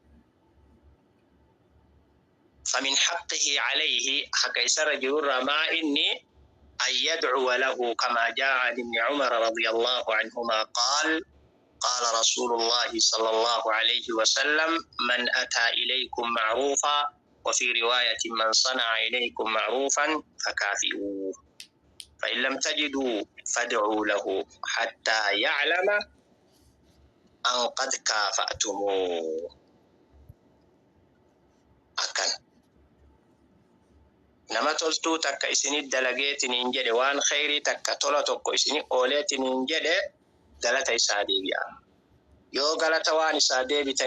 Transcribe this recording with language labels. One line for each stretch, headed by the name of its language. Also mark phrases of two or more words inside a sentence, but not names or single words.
Arabic: فمن حقه عليه حق يسر جرور ما إني أن يدعو له كما جاء عن ابن عمر رضي الله عنهما قال قال رسول الله صلى الله عليه وسلم من أتى إليكم معروفا وفي رواية من صنع إليكم معروفا فكافئوه فإن لم تجدوا فادعوا له حتى يعلم أن قد كافأتموه.
Oromo: أكن nama toltuu takka isinit dalageetiniin jedhe waan khayrii takka tola tokko isinit ooleetiniin jedhe galata isaa deebi'a. Yoo galata waan isaa deebitan